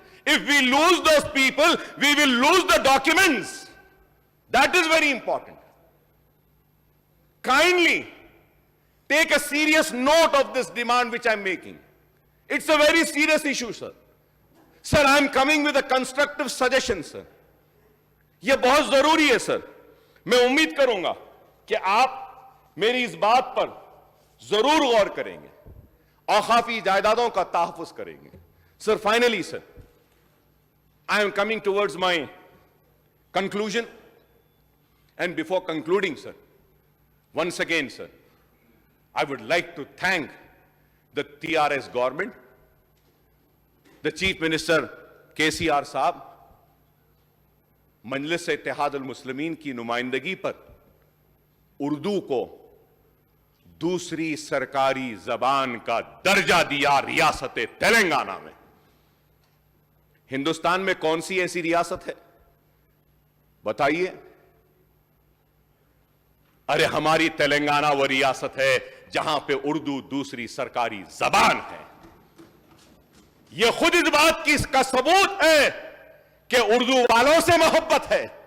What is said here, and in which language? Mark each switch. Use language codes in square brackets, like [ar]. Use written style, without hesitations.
[en] If we lose those people, we will lose the documents. That is very important. Kindly take a serious note of this demand which I am making. It's a very serious issue, sir. Sir, I am coming with a constructive suggestion, sir. [hi] ये बहुत जरूरी है sir. मैं उम्मीद करूंगा कि आप मेरी इस बात पर जरूर गौर करेंगे, औकाफी जायदादों का तहफ़्फ़ुज़ करेंगे. [en] Sir, finally, sir, I am coming towards my conclusion. And before concluding, sir, once again, sir, I would like to thank the TRS government, the Chief Minister KCR साहब, [hi] मजलिस इत्तेहाद अल-मुस्लिमीन की नुमाइंदगी पर उर्दू को दूसरी सरकारी जबान का दर्जा दिया रियासत तेलंगाना में। हिंदुस्तान में कौन सी ऐसी रियासत है बताइए? अरे हमारी तेलंगाना वो रियासत है जहां पे उर्दू दूसरी सरकारी जबान है। यह खुद इस बात की इसका सबूत है कि उर्दू वालों से मोहब्बत है।